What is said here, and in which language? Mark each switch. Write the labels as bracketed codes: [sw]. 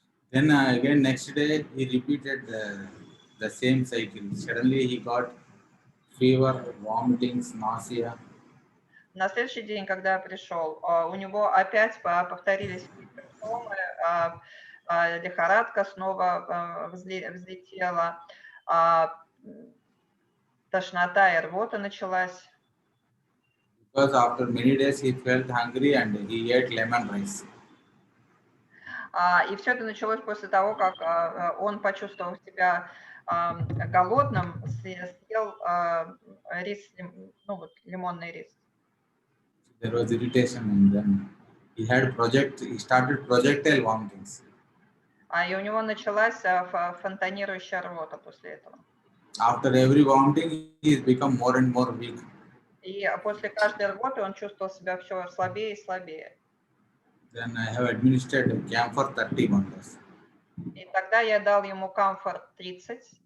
[en] Then again next day he repeated the same cycle. Suddenly he got fever, vomitings, nausea. [ru] На следующий день, когда я пришел, у него опять повторились симптомы, лихорадка снова взлетела, тошнота и рвота началась. [en] Because after many days he felt hungry and he ate lemon rice. [ru] И все это началось после того, как он почувствовал себя голодным, съел рис, ну вот лимонный рис. [en] There was irritation and then he started projectile vomitings. [ru] И у него началась фонтанирующая рвота после этого. [en] After every vomiting, he has become more and more weak. [ru] И после каждой рвоты он чувствовал себя все слабее и слабее. [en] Then I have administered camphor 30 bottles. [ru] И тогда я дал ему камфору 30.